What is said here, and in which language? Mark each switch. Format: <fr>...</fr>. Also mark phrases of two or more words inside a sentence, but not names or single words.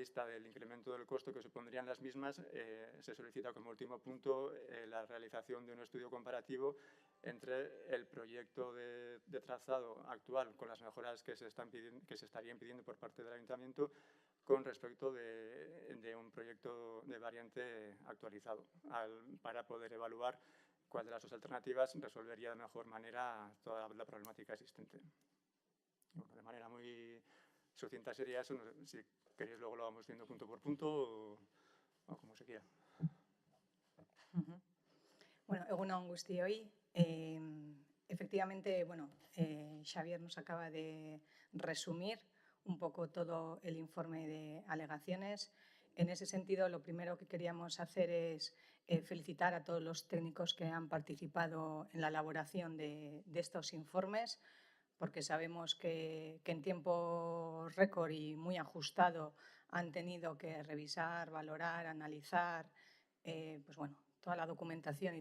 <es>vista del incremento del costo que supondrían las mismas, se solicita como último punto la realización de un estudio comparativo entre el proyecto de trazado actual con las mejoras que se estarían pidiendo por parte del Ayuntamiento con respecto de un proyecto de variante actualizado, para poder evaluar cuál de las dos alternativas resolvería de mejor manera toda la problemática existente. De manera muy sucinta sería eso. No sé, si queréis luego lo vamos viendo punto por punto o como se quiera.</es> <eu>Bueno, egun on guztioi.</eu> <es>Efectivamente, Xavier nos acaba de resumir un poco todo el informe de alegaciones. En ese sentido, lo primero que queríamos hacer es felicitar a todos los técnicos que han participado en la elaboración de estos informes, porque sabemos que en tiempo récord y muy ajustado han tenido que revisar, valorar, analizar toda la documentación y</es>